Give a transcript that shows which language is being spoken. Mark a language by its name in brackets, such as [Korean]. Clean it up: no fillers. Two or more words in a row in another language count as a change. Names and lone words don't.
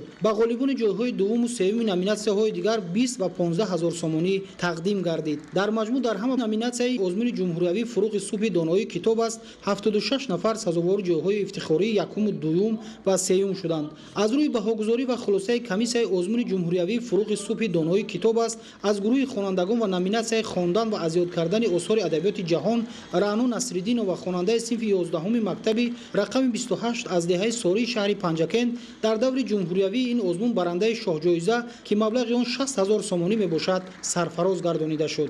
[Persian] به غالبان جای‌های دوم و سوم نامیناسیون‌های دیگر 20 و 15,000 سومانی تقدیم گردید. در مجموع در همه نامیناسیون آزمون جمهوریوی فروغ صبح دانایی کتاب است 76 نفر سزاوار جای‌های افتخاری یکم و دوم و سوم شدند. از روی بهاگذاری و خلاصه [Tajik] равостаи комиссияи озмуни ҷумҳуриявии фурӯғи субҳи донои китоб аст аз гурӯҳи хонандагон ва номинатсияи хондан ва азёд кардани осори адабиёти ҷаҳон раъно насриддинова хонандаи синфи 11 мактаби рақами 28 аз деҳаи сории шаҳри панҷакент дар даври ҷумҳуриявии ин озмун барандаи шоҳҷоиза ки маблағи он 60 000 сомонӣ мебошад сарфароз гардонида шуд.